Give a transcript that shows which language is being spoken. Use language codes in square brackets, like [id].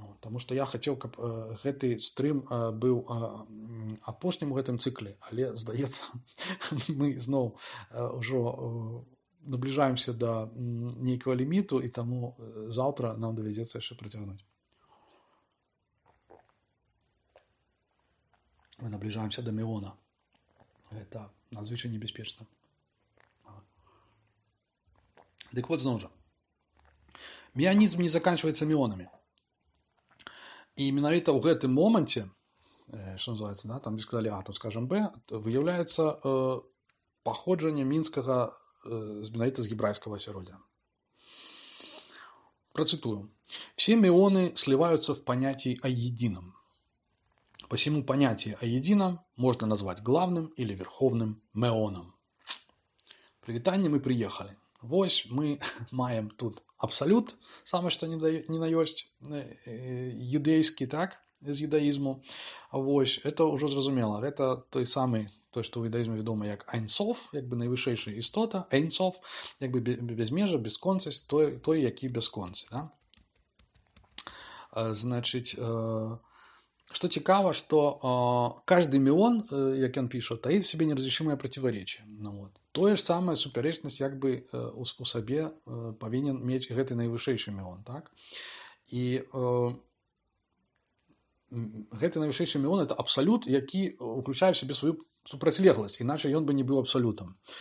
[be] Таму што я хацеў, каб гэты стрым быў апошнім у гэтым цыкле, але, здаецца, мы зноў ужо набліжаемся да нейкага ліміту, і таму заўтра нам давядзецца яшчэ працягнуць. Мы набліжаемся да міона. Гэта надзвычай небяспечна. Дык вот зноў жа. Меанізм [ru] не заканчивается міонамі. [be] І менавіта ў гэтым моманце, што называецца, да, там сказалі А, тут скажем Б, выяўляецца паходжанне мінскага менавіта з гебрайского асяроддзя. [ru] Процитую. Все мионы сливаются в понятии о едином. Посему понятие о едином можно назвать главным или верховным меоном. [be] Прывітанне, [ru] мы приехали. [be] Вось мы маем тут абсолют, самое что ни на ёсць, юдэйскі, так, з юдаізму. Вось, это ўжо зразумела. Гэта той самы, той, што ў юдаізме вядома як Ein-Sof, найвышэйшая істота, Ein-Sof, безмежа, бесконцасць, той, які бесконцы, да? Значыць, что цікава, [ru] что каждый мион, [be] як ён піша, [ru] таит в себе неразрешимое противоречие. [be] Тое ж самае супярэчнасць у сабе павінен мець гэты найвышэйшы міон, так? І гэты найвышэйшы міон это абсалют, які уключае в себе сваю супрацьлегласць, іначай ён бы не быў абсалютам.